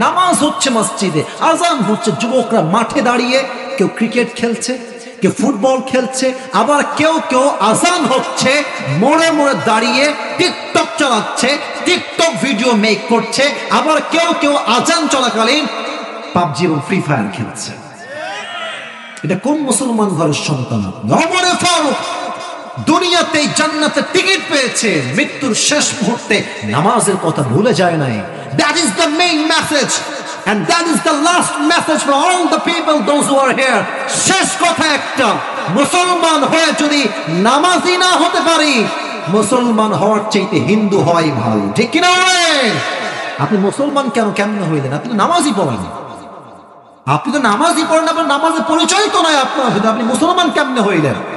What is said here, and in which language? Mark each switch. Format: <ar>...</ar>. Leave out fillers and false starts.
<bn>নামাজ হচ্ছে মসজিদে, আজান হচ্ছে, যুবকরা মাঠে দাঁড়িয়ে কেউ ক্রিকেট খেলছে, কেউ ফুটবল খেলছে, আবার কেউ কেউ আজান হচ্ছে মোড়ে মোড়ে দাঁড়িয়ে টিকটক চালাচ্ছে, টিকটক ভিডিও মেক করছে, আবার কেউ কেউ আজান চলাকালীন পাবজি এবং ফ্রি ফায়ার খেলছে। এটা কোন মুসলমান ঘরের সন্তান? ওমর ফারুক দুনিয়াতে জান্নাতে টিকিট পেয়েছে, মৃত্যুর শেষ মুহূর্তে নামাজের কথা ভুলে যায় নাই।</bn> <en>That is the main message and that is the last message for all the people, those who are here.</en> <bn>শেষ কথা একটা, মুসলমান হয়ে যদি নামাজি না হতে পারি, মুসলমান হওয়ার চাইতে হিন্দু হওয়াই ভালো, ঠিক কিনা? আপনি মুসলমান কেমনে হইলেন? আপনি তো নামাজই পড়েন, আপনি তো নামাজই পড়েন, আপনার নামাজের পরিচয় তো নাই আপনার, আপনি মুসলমান কেমনে হইলেন?</bn>